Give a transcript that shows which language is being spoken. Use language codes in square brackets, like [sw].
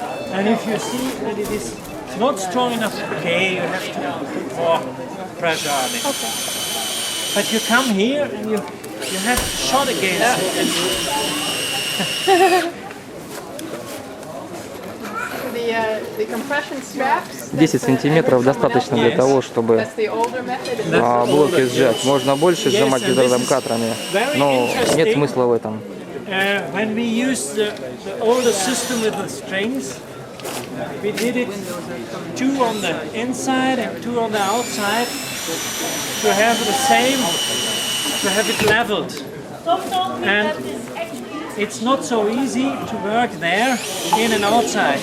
[en] And if you see that it is not strong enough, okay, you have to put more pressure on it. Okay. But you come here and you have shot against it. The compression straps. [ru] 10 сантиметров достаточно для того, чтобы блоки сжать. Можно больше сжимать гидродомкаторами, но нет смысла в этом. [en] When we used the older system with the strings, we did it 2 on the inside and 2 on the outside to have the same, to have it leveled. And it's not so easy to work there, in and outside.